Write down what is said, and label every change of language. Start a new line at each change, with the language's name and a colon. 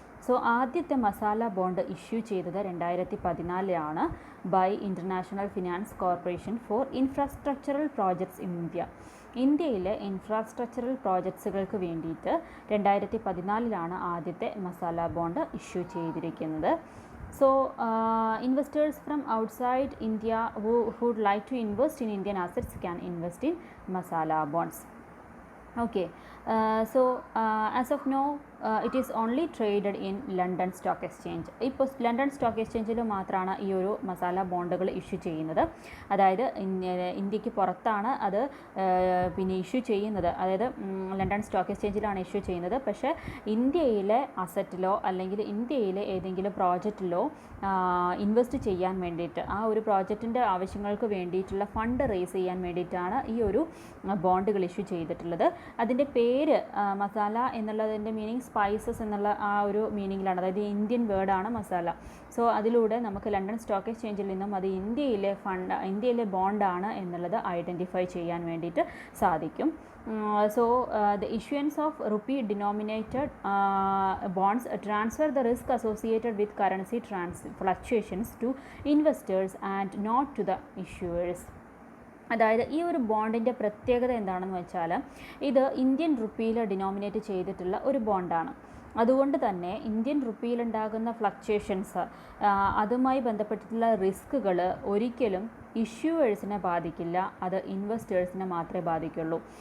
English: so
Malayalam: ആദ്യത്തെ masala bond issue ചെയ്തത്
English: 2014 by International Finance Corporation for infrastructural projects in India.
Malayalam: ഇന്ത്യയിലെ infrastructural പ്രോജക്ട്സുകൾക്ക് വേണ്ടിയിട്ട് 2014 ആദ്യത്തെ മസാല ബോണ്ട് ഇഷ്യൂ ചെയ്തിരിക്കുന്നത്.
English: So investors from outside India who would like to invest in Indian assets can invest in masala bonds. Okay, so as of now it is only traded in London Stock Exchange.
Malayalam: ഇപ്പോൾ London stock എക്സ്ചേഞ്ചിൽ മാത്രമാണ് ഈ ഒരു മസാല ബോണ്ടുകൾ issue ചെയ്യുന്നത്. അതായത് ഇന്ത്യക്ക് പുറത്താണ് അത് പിന്നെ ഇഷ്യൂ ചെയ്യുന്നത്, അതായത് ലണ്ടൻ സ്റ്റോക്ക് എക്സ്ചേഞ്ചിലാണ് ഇഷ്യൂ ചെയ്യുന്നത്. പക്ഷേ ഇന്ത്യയിലെ അസറ്റിലോ അല്ലെങ്കിൽ ഇന്ത്യയിലെ ഏതെങ്കിലും പ്രോജക്റ്റിലോ ഇൻവെസ്റ്റ് ചെയ്യാൻ വേണ്ടിയിട്ട്, ആ ഒരു പ്രോജക്റ്റിൻ്റെ ആവശ്യങ്ങൾക്ക് വേണ്ടിയിട്ടുള്ള ഫണ്ട് റേസ് ചെയ്യാൻ വേണ്ടിയിട്ടാണ് ഈ ഒരു ബോണ്ടുകൾ ഇഷ്യൂ ചെയ്തിട്ടുള്ളത്. അതിൻ്റെ പേര് മസാല എന്നുള്ളതിൻ്റെ മീനിങ് സ്പൈസസ് എന്നുള്ള ആ ഒരു മീനിങ്ങിലാണ്, അതായത് ഇന്ത്യൻ വേർഡാണ് മസാല. സോ അതിലൂടെ നമുക്ക് ലണ്ടൻ സ്റ്റോക്ക് എക്സ്ചേഞ്ചിൽ നിന്നും അത് ഇന്ത്യയിലെ ബോണ്ടാണ് എന്നുള്ളത് ഐഡൻറ്റിഫൈ ചെയ്യാൻ വേണ്ടിയിട്ട് സാധിക്കും.
English: So the issuance of rupee denominated bonds transfer the risk associated with currency fluctuations to investors and not to the issuers.
Malayalam: അതായത് ഈ ഒരു ബോണ്ടിൻ്റെ പ്രത്യേകത എന്താണെന്ന് വെച്ചാൽ ഇത് ഇന്ത്യൻ റുപ്പിയിൽ ഡിനോമിനേറ്റ് ചെയ്തിട്ടുള്ള ഒരു ബോണ്ടാണ്. അതുകൊണ്ട് തന്നെ ഇന്ത്യൻ റുപ്പിയിലുണ്ടാകുന്ന ഫ്ലക്ച്വേഷൻസ്, അതുമായി ബന്ധപ്പെട്ടിട്ടുള്ള റിസ്ക്കുകൾ ഒരിക്കലും ഇഷ്യൂവേഴ്സിനെ ബാധിക്കില്ല, അത് ഇൻവെസ്റ്റേഴ്സിനെ മാത്രമേ ബാധിക്കുള്ളൂ.